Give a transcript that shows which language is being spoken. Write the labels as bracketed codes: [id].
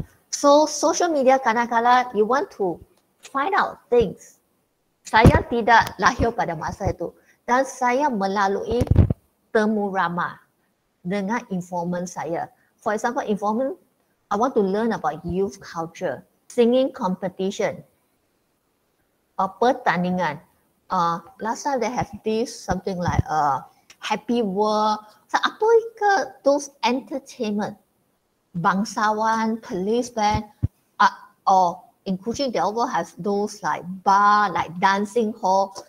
[en] So social media [ms] kadang-kadang [en] you want to find out things. [ms] Saya tidak lahir pada masa itu dan saya melalui temu ramah dengan informant saya. [en] For example, informant, I want to learn about youth culture, singing competition, [ms] pertandingan. [en] Last time they have this something like happy world. So [ms] apakah [en] those entertainment, bangsawan, police band, or in Kuching they also have those like bar, like dancing hall.